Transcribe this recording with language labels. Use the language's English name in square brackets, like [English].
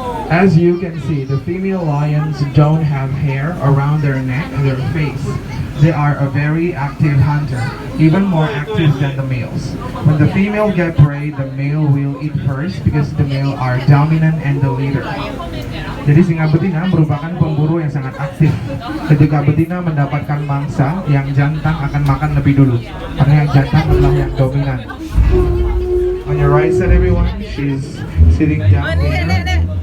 [English] As you can see, the female lions don't have hair around their neck and their face. They are a very active hunter, even more active than the males. When the female get prey, the male will eat first because the male are dominant and the leader. [Indonesian] Jadi singa betina merupakan pemburu yang sangat aktif. Ketika betina mendapatkan mangsa, yang jantan akan makan lebih dulu, karena yang jantan adalah yang dominan. [English] On your right side, everyone, she's sitting down there.